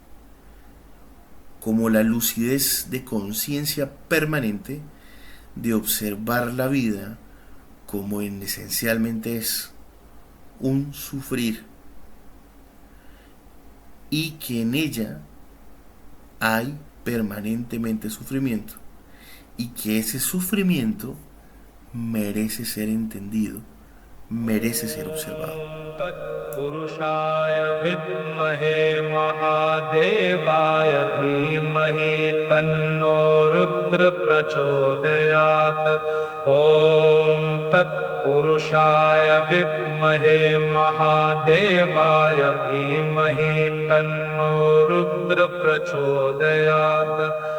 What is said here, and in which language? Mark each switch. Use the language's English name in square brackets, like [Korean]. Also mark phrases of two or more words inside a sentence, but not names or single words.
[Spanish] como la lucidez de conciencia permanente de observar la vida como esencialmente es un sufrir, y que en ella hay permanentemente sufrimiento, y que ese sufrimiento merece ser entendido, merece ser observado. [Sanskrit] Purushaya vidmahe mahadevaya dhimahi tanno rudra prachodayat. Om tat purushaya vidmahe mahadevaya dhimahi tanno rudra prachodayat.